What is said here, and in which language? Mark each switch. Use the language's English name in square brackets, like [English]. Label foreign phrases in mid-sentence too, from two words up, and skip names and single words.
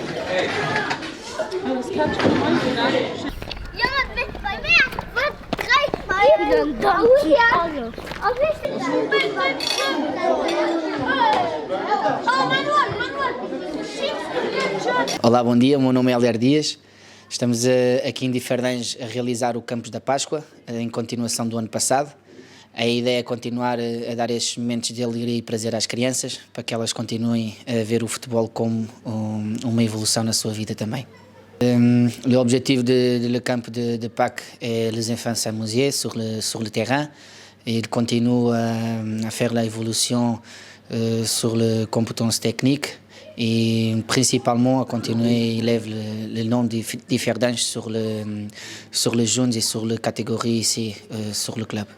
[German] Jemand wird bei mir, wird 3 Mal. [Portuguese] Olá, bom dia, o meu nome é Helder Dias. Estamos aqui em Diferdange a realizar o Campos da Páscoa, em continuação do ano passado. A ideia é continuar a dar estes momentos de alegria e prazer às crianças, para que elas continuem a ver o futebol como uma evolução na sua vida também. [French] L'objectif de le camp de Pâques est les enfants s'amuser sur le terrain. Ils continuent à faire l'évolution sur les compétences techniques et principalement à continuer à élever le nom de Diferdange sur les jeunes et sur les catégories ici sur le club.